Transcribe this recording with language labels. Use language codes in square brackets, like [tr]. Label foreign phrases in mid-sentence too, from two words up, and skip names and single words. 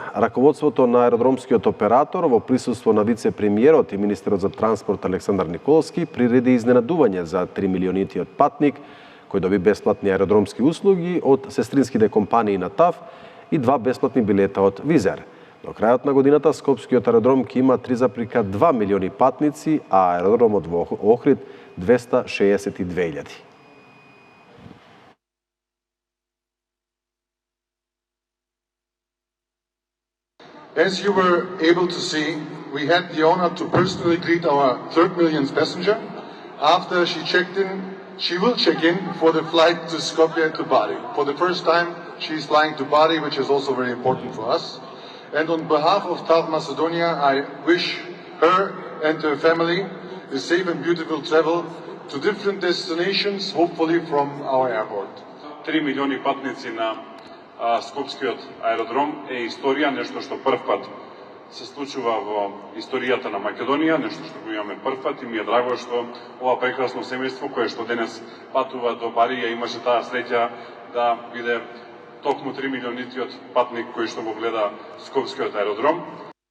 [mk] Раководството на аеродромскиот оператор во присуство на вице-премиерот и министерот за транспорт Александар Николовски приреди изненадување за 3 милионитиот патник кој доби бесплатни аеродромски услуги од сестринските компании на ТАВ и 2 бесплатни билета од Визер. До крајот на годината Скопскиот аеродром ќе има 3,2 милиони патници, а аеродромот во Охрид 262.000. [en] As you were able to see, we had the honor to personally greet our 3rd millionth passenger. After she checked in, she will check in for the flight to Skopje to Bari. For the first time, she is flying to Bari, which is also very important for us. And on behalf of TAV Macedonia, I wish her and her family a safe and beautiful travel to different destinations, hopefully from our airport. [mk] 3 милиони патници на Скопскиот аеродром е историја, нешто што прв пат се случува во историјата на Македонија, нешто што го имаме прв пат и ми е драго што ова прекрасно семејство кое што денес патува до Барија имаше таа среќа да биде токму 3 милионитиот патник кој што го гледа Скопскиот аеродром.